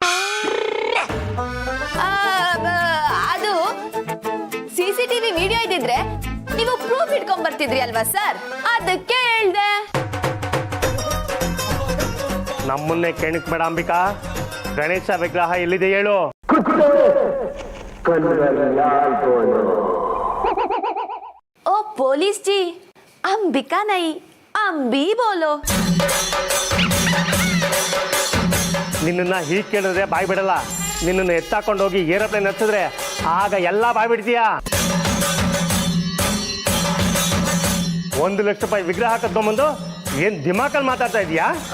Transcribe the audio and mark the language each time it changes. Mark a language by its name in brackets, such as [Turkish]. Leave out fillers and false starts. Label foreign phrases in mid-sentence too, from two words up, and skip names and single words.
[Kannada] ಅದು CCTV ವಿಡಿಯೋ ಇದ್ದಿದ್ರೆ ನೀವು ಪ್ರೂಫ್ ಇಟ್ಕೊಂಡ್ ಬರ್ತಿದ್ರಿ ಅಲ್ವಾ ಸರ್, ಅದಕ್ಕೆ ಹೇಳ್ದೆ. ನಮ್ಮನ್ನೇ ಕೆಣಕ್ ಬೇಡ ಅಂಬಿಕಾ. ಗಣೇಶ ವಿಗ್ರಹ ಎಲ್ಲಿದೆ ಹೇಳು. [Hindi] ओ पुलिस जी, अंबिका नहीं, अंबी बोलो. [Kannada] ನಿನ್ನನ್ನ ಹೀಗೆ ಕೇಳಿದ್ರೆ ಬಾಯ್ ಬಿಡಲ್ಲ. ನಿನ್ನನ್ನು ಎತ್ತಾಕೊಂಡು ಹೋಗಿ ಏರೋಪ್ಲೇನ್ ಹತ್ತಿದ್ರೆ ಆಗ ಎಲ್ಲ ಬಾಯ್ ಬಿಡ್ತೀಯಾ. 1 ಲಕ್ಷ ರೂಪಾಯಿ ವಿಗ್ರಹ ಕದ್ಕೊಂಬಂದು ಏನ್ ದಿಮಾಕಲ್ಲಿ ಮಾತಾಡ್ತಾ ಇದೀಯಾ?